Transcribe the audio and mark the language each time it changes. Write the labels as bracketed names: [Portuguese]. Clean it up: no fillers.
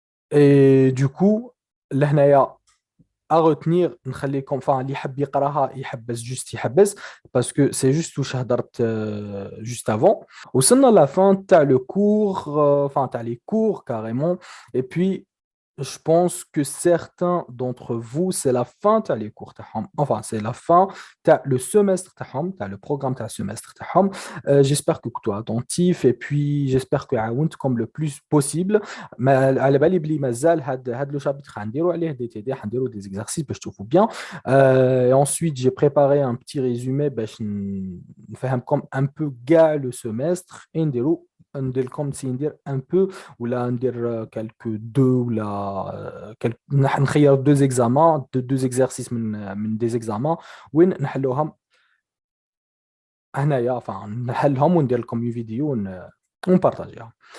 [French] Et du coup, là, à retenir نخليكم enfin [Arabic] اللي يحب يقراها يحبس [French] juste يحبس parce que c'est juste [Arabic] واش هضرت [French] juste avant [Arabic] وصلنا [French] la fin تاع le cours enfin تاع les cours carrément et puis je pense que certains d'entre vous, c'est la fin de les cours تاعهم. Enfin, c'est la fin de le semestre تاعهم, le programme de semestre تاعهم. J'espère que tu es attentif et puis j'espère que [Arabic] عاونت [French] comme le plus possible. [Arabic] Mais على بالي بلي مازال هاد [French] le chapitre [Arabic] حنديروا عليه des TD, حنديروا [French] des exercices [Arabic] باش تشوفوا bien. [French] Et ensuite, j'ai préparé un petit résumé [Arabic] باش نفهمكم [French] un peu كاع le semestre et ندير comme si ندير un peu ولا ندير quelques deux ولا نخير deux examens deux exercices من des examens [Arabic] وين نحلوهم هنايا [French] enfin نحلهم وندير لكم une vidéo [Arabic] ونبارطاجيها.